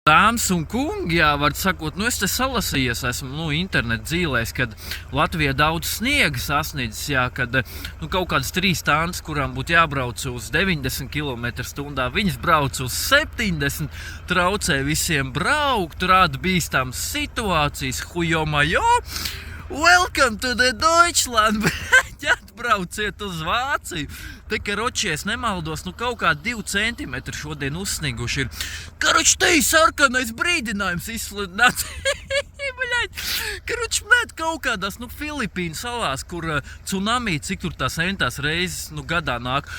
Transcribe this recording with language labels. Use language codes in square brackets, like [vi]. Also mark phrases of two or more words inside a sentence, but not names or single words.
[lv] Dāmas un kungi, jā, var sakot, es te salasījies esmu, internet dzīlēs, kad Latvijā daudz sniega sasniedzis, jā, kad, kaut kādas 3 stundas, kurām būtu jābrauc uz 90 km/h, viņas brauc uz 70, traucē visiem braukt, rada bīstams situācijas, hujomajo. [en] Welcome to the Deutschland! [lv] Atbrauciet uz Vāciju! Te, karoči, es nemaldos, kaut kā 2 centimetri šodien uzsniguši ir. Karoči, te ir sarkanais brīdinājums izsludināts. Karoči, met kaut kādās, Filipīnu salās, kur tsunami, cik tur tās entās reizes, gadā nāk.